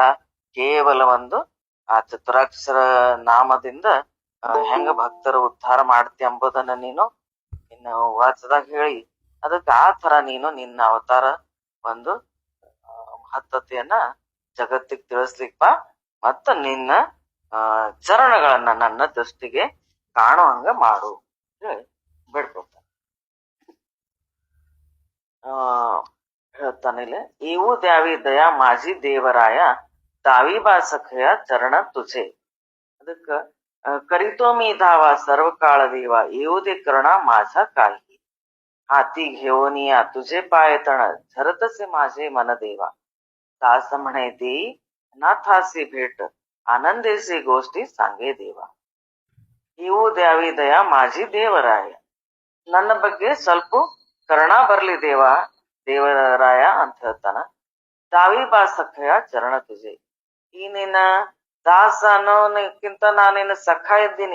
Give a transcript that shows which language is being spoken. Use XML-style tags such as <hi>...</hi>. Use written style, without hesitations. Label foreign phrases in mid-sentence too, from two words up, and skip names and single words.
<kn>ಕೇವಲ ಒಂದು ಆ ಚತುರಾಕ್ಷರ ನಾಮದಿಂದ ಹೆಂಗ ಭಕ್ತರ ಉದ್ಧಾರ ಮಾಡ್ತಿ ಎಂಬುದನ್ನ ನೀನು ನಿನ್ನ ವಾಚದಾಗ ಹೇಳಿ, ಅದಕ್ಕೆ ಆ ತರ ನೀನು ನಿನ್ನ ಅವತಾರ ಒಂದು ಮಹತ್ವತೆಯನ್ನ ಜಗತ್ತಿಗೆ ತಿಳಿಸ್ಲಿಕ್ ಬಾ. ಮತ್ತ ನಿನ್ನ ಚರಣಗಳನ್ನ ನನ್ನ ದೃಷ್ಟಿಗೆ ಕಾಣುವಂಗ ಮಾಡು ಬೇಡ್ಕೊತ ಹೇಳ್ತಾನಿಲ್ಲ.</kn> <mr>येऊ द्यावी दया माझी देवराया दावीबा सखया चरण तुझे. ಅದಕ್ಕ करीतो मी धावा सर्व काळ देवा येऊ दे करुणा माझा काही. हाती घेऊनिया तुझे पाय तण झरतसे माझे मन देवा. दास म्हणे देई अनाथासी भेट आनंदेसी गोष्टी सांगे देवा. येऊ द्यावी दया माझी देवराया,</mr> <kn>ನನ್ನ ಬಗ್ಗೆ ಸ್ವಲ್ಪ ಕರುಣಾ ಬರ್ಲಿ ದೇವರಾಯ ಅಂತ ಹೇಳ್ತಾನ.</kn> <mr>दावी बा सखया चरण तुझे.</mr> <kn>ಈ ನಿನ್ನ ದಾಸ ಅನ್ನೋನಕ್ಕಿಂತ ನಾನಿನ್ನ ಸಖ ಇದ್ದೀನಿ.</kn>